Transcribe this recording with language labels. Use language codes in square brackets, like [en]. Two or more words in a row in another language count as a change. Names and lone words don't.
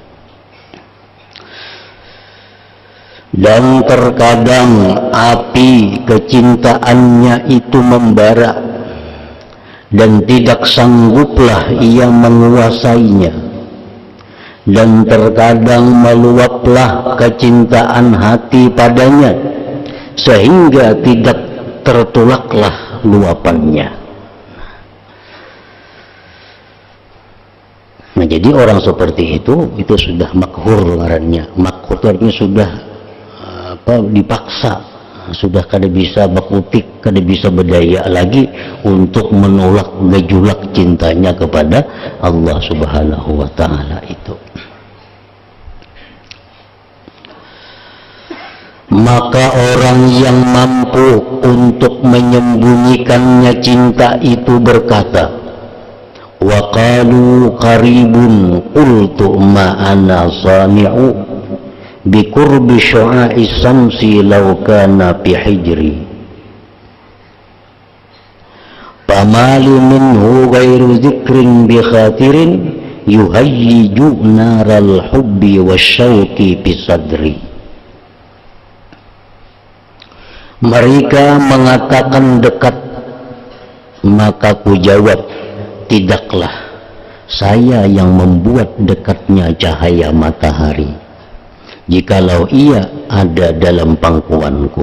[id] Dan terkadang api kecintaannya itu membara dan tidak sangguplah ia menguasainya, dan terkadang meluaplah kecintaan hati padanya sehingga tidak tertolaklah luapannya. Nah, jadi orang seperti itu sudah makhur ngarannya. Makhur itu artinya sudah dipaksa, sudah [bjn] kada bisa bakutik, [id] kada bisa berdaya lagi untuk menolak gejolak cintanya kepada Allah [ar] سبحانه وتعالى [id] itu. Maka orang yang mampu untuk menyembunyikannya cinta itu berkata, [ar] وقالوا قريب قلت ما أنا سامع بقرب شعاع الشمس لو كان في حجري فما لي منه غير ذكر بخاطر يهيج نار الحب والشوق في صدري. [id] Mereka mengatakan dekat, maka ku jawab, tidaklah saya yang membuat dekatnya cahaya matahari, jikalau ia ada dalam pangkuanku.